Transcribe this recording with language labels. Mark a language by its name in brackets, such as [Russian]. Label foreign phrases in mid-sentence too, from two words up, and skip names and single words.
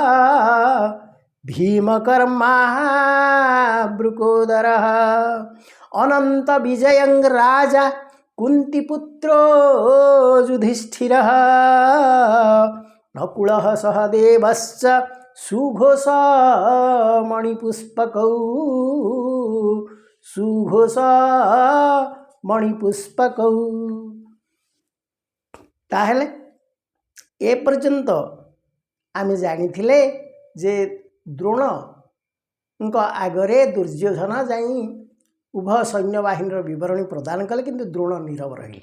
[Sanskrit] भीमकर्मा अनन्तविजयं राजा कुन्तीपुत्रो युधिष्ठिरः नकुलः सहदेवश्च [Odia] ସୁଘୋଷମଣିପୁଷ୍ପକୌ ତାହେଲେ ଏ ପର୍ଯ୍ୟନ୍ତ ଆମେ ଜାଣିଥିଲେ ଯେ ଦ୍ରୋଣ ଆଗରେ ଦୁର୍ଯ୍ୟୋଧନ ଯାଇ ଉଭୟ ସୈନ୍ୟବାହିନୀ ବିବରଣୀ ପ୍ରଦାନ କଲେ କିନ୍ତୁ ଦ୍ରୋଣ ନୀରବ ରହିଲେ।